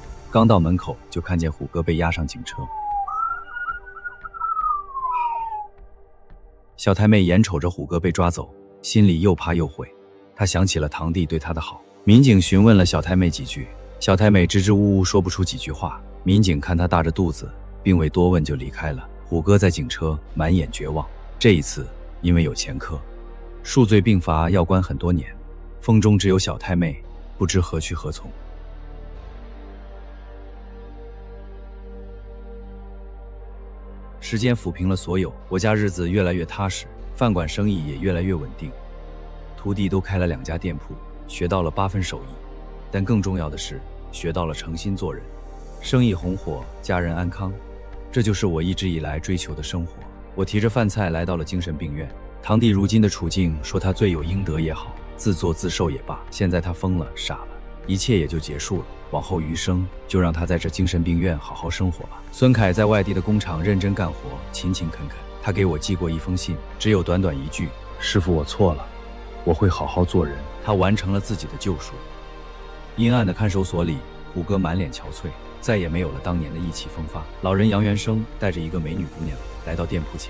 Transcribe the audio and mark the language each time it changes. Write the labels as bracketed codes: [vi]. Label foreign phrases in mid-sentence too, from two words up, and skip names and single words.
[zh] 剛到門口，就看見虎哥被押上警車。小太妹眼瞅着虎哥被抓走，心裡又怕又悔。她想起了堂弟對她的好， 民警詢問了小太妹幾句，小太妹支支吾吾说不出幾句話。民警看她大着肚子，並未多問就離開了。虎哥在警車滿眼絕望，這一次因為有前科，數罪並罰，要關很多年。風中只有小太妹，不知何去何從。時間撫平了所有，我家日子越來越踏實，飯館生意也越來越穩定，徒弟都開了2家店鋪，學到了8分手藝，但更重要的是學到了誠心做人，生意紅火，家人安康，這就是我一直以來追求的生活。我提着飯菜來到了精神病院，堂弟如今的處境，說他罪有應得也好，自作自受也罷，現在他瘋了，傻了，一切也就結束了。往後餘生，就讓他在這精神病院好好生活吧。孫凱在外地的工廠認真幹活，勤勤懇懇。他給我寄過一封信，只有短短一句：師傅，我錯了，我會好好做人。他完成了自己的救贖。陰暗的看守所裡，虎哥滿臉憔悴，再也沒有了當年的意氣風發。老人楊元生帶着一個美女姑娘來到店鋪前。